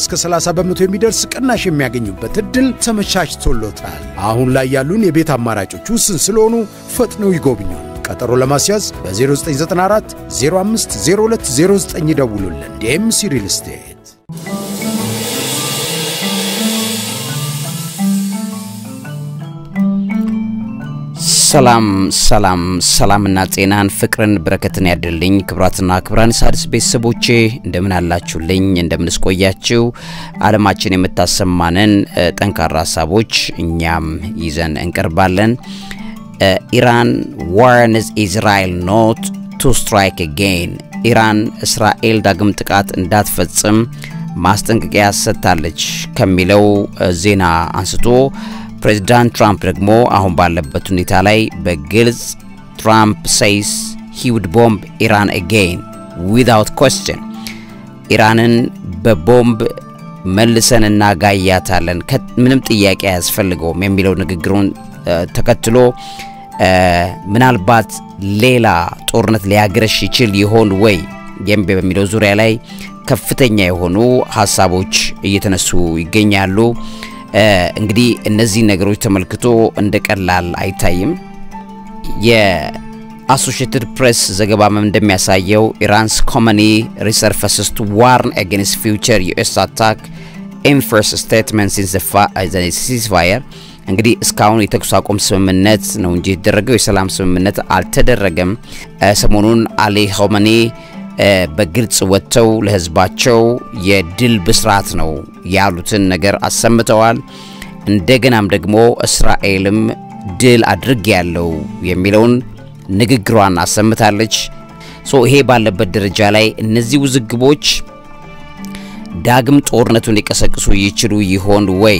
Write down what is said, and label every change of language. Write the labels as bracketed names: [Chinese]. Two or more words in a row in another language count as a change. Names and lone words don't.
[Amharic] እስከ 30% የሚደርስ ቅናሽ የሚያገኙበት እድል ተመቻችቶሎታል። አሁን ላይ ያሉን የቤት አማራጮች ውስን ስለሆኑ ፈጥነው ይጎብኙ። ቀጠሮ ለማስያዝ በ0994 05 0209 ደውሉልን። ዴምሲ ሪል ስቴት። ሰላምና ጤናን ፍቅርን በረከትን ያድልኝ። ክብራትና ክብራን ሣድስ ቤተሰቦቼ እንደምን አላችሁልኝ? እንደምንስ ቆያችሁ? ዓለማችን የምታሰማንን ጠንካራ ሐሳቦች እኛም ይዘን እንቀርባለን። [English] Iran warns Israel not to strike again. [Amharic] Iran እስራኤል ዳግም ጥቃት እንዳትፈጽም ማስጠንቀቂያ ሰጥታለች ከሚለው ዜና አንስቶ ፕሬዝዳንት ትራምፕ ደግሞ አሁን ባለበት ሁኔታ ላይ በግልጽ ትራምፕ [English] says he would bomb Iran again without question. [Amharic] ኢራንን በቦምብ መልሰን እናጋያታለን ምንም ጥያቄ አያስፈልገውም የሚለው ንግግሩን ተከትሎ ምናልባት ሌላ ጦርነት ሊያገረሽ ይችል ይሆን ወይ በሚለው ዙሪያ ላይ ከፍተኛ የሆኑ ሐሳቦች እየተነሱ ይገኛሉ። እንግዲህ እነዚህ ነገሮች ተመልክቶ እንደቀላል አይታይም። የአሶሺየትድ ፕሬስ ዘገባም እንደሚያሳየው [English] ኢራንስ ኮመኒ resurfaces to warn against future US attack in first statement since the ceasefire. [Amharic] እንግዲህ እስካሁን የተኩስ አቁም ስምምነት ነው እንጂ የተደረገው የሰላም ስምምነት አልተደረገም። ሰሞኑን አሊ ኻሜኒ በግልጽ ወጥተው ለህዝባቸው የድል ብስራት ነው ያሉትን ነገር አሰምተዋል። እንደገናም ደግሞ እስራኤልም ድል አድርጌያለሁ የሚለውን ንግግሯን አሰምታለች። ይሄ ባለበት ደረጃ ላይ እነዚህ ውዝግቦች ዳግም ጦርነቱን ሊቀሰቅሱ ይችሉ ይሆን ወይ